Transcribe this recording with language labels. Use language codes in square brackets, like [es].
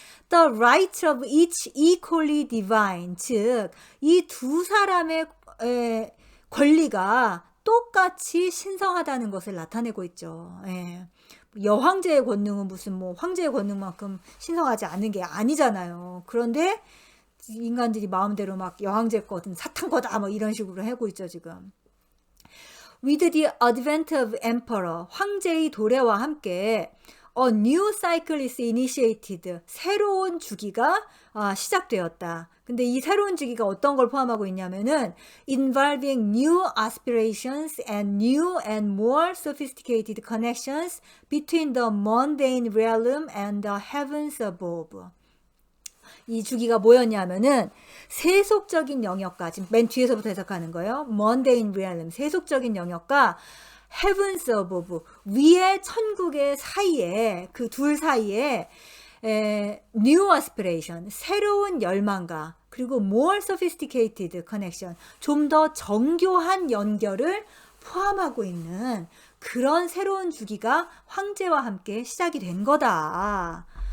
[en] The right of each equally divine, [ko] 즉 이 두 사람의 권리가 똑같이 신성하다는 것을 나타내고 있죠. 예. 여황제의 권능은 무슨 뭐 황제의 권능만큼 신성하지 않은 게 아니잖아요. 그런데 인간들이 마음대로 막 여황제 거든 사탄 거다 뭐 이런 식으로 하고 있죠, 지금. [en] With the advent of emperor, [ko] 황제의 도래와 함께 [en] A new cycle is initiated. [ko] 새로운 주기가 시작되었다. 근데 이 새로운 주기가 어떤 걸 포함하고 있냐면은 [en] involving new aspirations and new and more sophisticated connections between the mundane realm and the heavens above. [ko] 이 주기가 뭐였냐면은 세속적인 영역과, 지금 맨 뒤에서부터 해석하는 거예요. [en] mundane realm, [ko] 세속적인 영역과 [en] heavens above, [ko] 위에 천국의 사이에, 그 둘 사이에 [en] new aspiration, [ko] 새로운 열망과 그리고 [en] more sophisticated connection, [ko] 좀 더 정교한 연결을 포함하고 있는 그런 새로운 주기가 황제와 함께 시작이 된 거다.